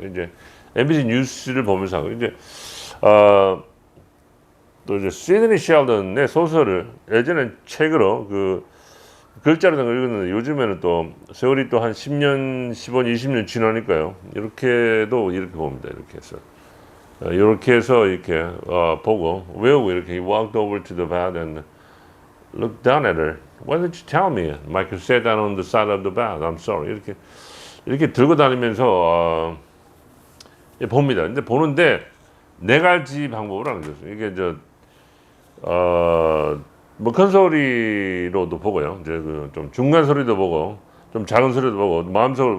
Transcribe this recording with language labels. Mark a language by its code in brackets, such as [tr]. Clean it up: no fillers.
[ko] 이제 MBC 뉴스를 보면서 하고 이제 또 이제 시드니 셸던의 소설을 예전엔 책으로 그 글자로 된 걸 읽었는데 요즘에는 또 세월이 또 한 10년, 15년, 20년 지나니까요. 이렇게도 이렇게 봅니다. 이렇게 해서 이렇게 보고 외우고 이렇게 [en] He walked over to the bath and looked down at her. Why didn't you tell me? Michael sat down on the side of the bath. I'm sorry. [ko] 이렇게 들고 다니면서 봅니다. 근데 보는데 네 가지 방법을 하는 거죠. 이게 뭐 큰 소리로도 보고요. 이제 좀 중간 소리도 보고, 좀 작은 소리도 보고, 마음속으로.